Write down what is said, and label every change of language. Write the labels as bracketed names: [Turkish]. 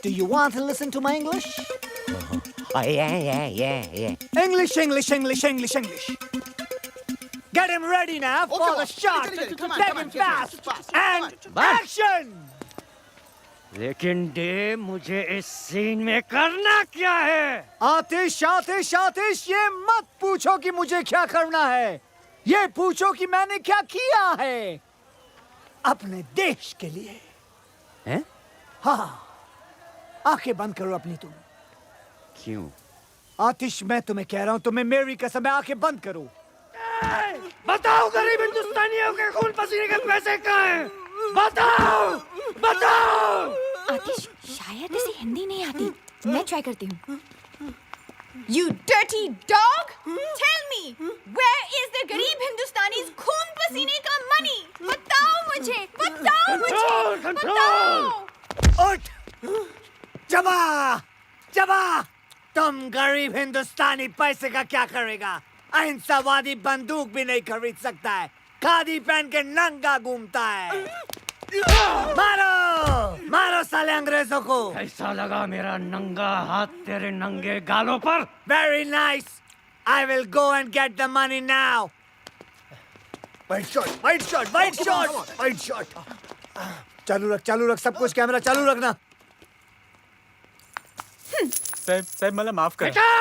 [English] Do you want to listen to my English? Yeah. English, English, English, English, English. Get him ready now for the shot. Take him fast. And action! [Hindi] लेकिन day मुझे इस scene में करना क्या है? आतिश, आतिश, आतिश, ये मत पूछो कि मुझे क्या करना है। ये पूछो कि मैंने क्या किया है अपने देश के लिए। हैं? हाँ, आंखें बंद करो अपनी तुम। क्यों? आतिश, मैं तुम्हें कह रहा हूँ, तुम्हें मेरी कसम है, आंखें बंद करो। बताओ गरीब हिंदुस्तानियों के खून पसीने के पैसे कहाँ हैं? बताओ, बताओ। आतिश, शायद इसे हिंदी नहीं आती। मैं ट्राई करती हूँ। [English] You dirty dog! Tell me, where is the [Hindi] गरीब हिंदुस्तानी's खून पसीने का [English] money? [Hindi] बताओ मुझे, बताओ मुझे, बताओ। उठ! जबा! जबा! तुम गरीब हिंदुस्तानी पैसे का क्या करेगा? अहिंसावादी बंदूक भी नहीं खरीद सकता है। खादी पहन के नंगा घूमता है। मारो! मारो साले अंग्रेजों को! कैसा लगा मेरा नंगा हाथ तेरे नंगे गालों पर? [English] Very nice. I will go and get the money now. White shot, white shot, white shot, white shot. [Hindi] चालू रख सब कुछ, कैमरा चालू रखना। [Marathi] साहब मला माफ कर।